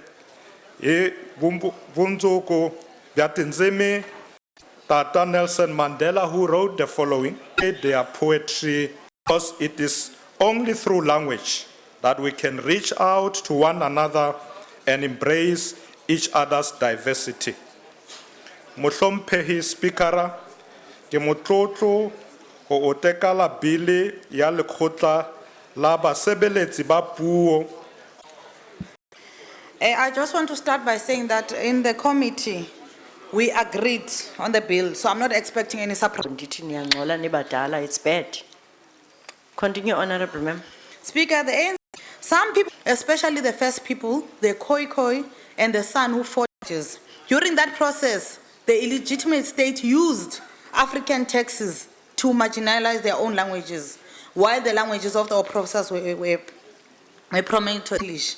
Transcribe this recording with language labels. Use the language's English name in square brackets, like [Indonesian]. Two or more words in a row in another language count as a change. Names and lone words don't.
[English] Vunzuku Vyatinzimi, Tata Nelson Mandela, who wrote the following, their poetry, because it is only through language that we can reach out to one another and embrace each other's diversity. [Northern Sotho] Mohlompehi speakera, ke motlotlo go o tekala bili ya lekgotla la basebeletsi ba puo. [English] I just want to start by saying that in the committee, we agreed on the bill, so I'm not expecting any surprise. It's bad. Continue, Honorable Member. Speaker, the ANC, some people, especially the first people, the Khoi and the San who fought, during that process, the illegitimate state used African taxes to marginalize their own languages, while the languages of the oppressors were prominent to English.